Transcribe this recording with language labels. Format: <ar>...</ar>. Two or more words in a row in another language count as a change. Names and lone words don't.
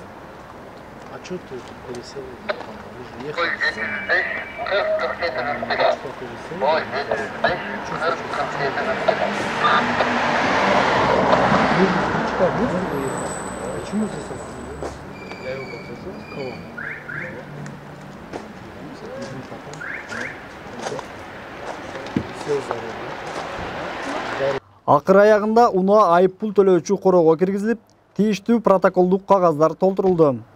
<ru>А что ты пересел? Почему здесь? Я его попросил. Кого? Сел за руль.</ru> <ky>Акыр аягында унаа айыппул төлөөчү короого киргизилип, тийиштүү протоколдук кагаздар толтурулду.</ky>